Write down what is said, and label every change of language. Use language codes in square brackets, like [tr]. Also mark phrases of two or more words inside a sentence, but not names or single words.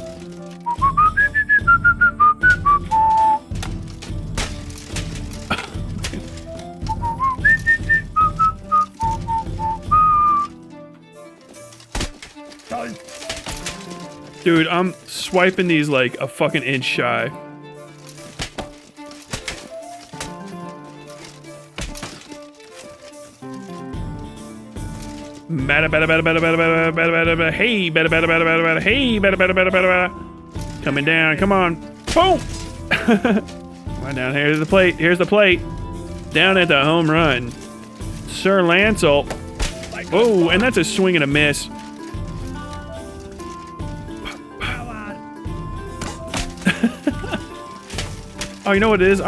[en] Done! Dude, I'm swiping these like a fucking inch shy. Bada bada bada bada bada bada bada bada bada. Hey, bada bada bada bada bada. Hey, bada bada bada bada bada. Coming down, come on. Boom! Come on down, here's the plate, here's the plate. Down at the home run. Sir Lancel. Like Oh, and that's a swing and a miss. Oh, you know what it is?